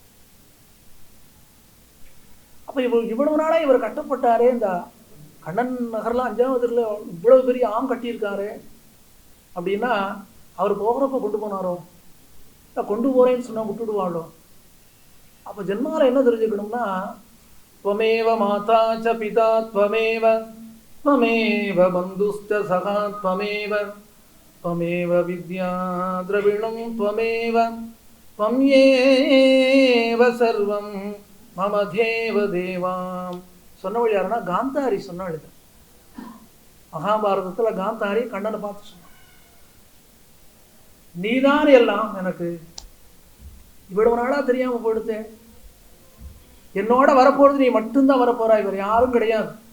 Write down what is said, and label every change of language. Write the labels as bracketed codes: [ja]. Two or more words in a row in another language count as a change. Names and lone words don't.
[ta] அப்ப இவ்வளவு நாளா இவர் கட்டப்பட்டாரே, இந்த கண்ணன் நகர்ல 5வது தெருல இவ்வளவு பெரிய ஆம் கட்டியிருக்காரு அப்படின்னா, அவர் போகிறப்ப கொண்டு போனாரோ, இல்லை கொண்டு போறேன்னு சொன்னா விட்டுடுவாளோ? அப்ப ஜென்மால என்ன தெரிஞ்சுக்கணும்னா, [sa] त्वमेव माता च पिता त्वमेव त्वमेव बन्धुश्च सखा त्वमेव त्वमेव विद्या द्रविणं त्वमेव त्वमेव सर्वं मम देव देवां. [ta] சொன்னவள் யாருன்னா காந்தாரி சொன்னாள். இது மகாபாரதத்துல காந்தாரி கண்ணனை பார்த்து சொன்னான், நீதான் எல்லாம் எனக்கு. இவ்வளவு நாளா தெரியாம போயிடுத்தேன். என்னோட வரப்போறது நீ மட்டும்தான் வரப்போறாய், இவர் யாரும் கிடையாது.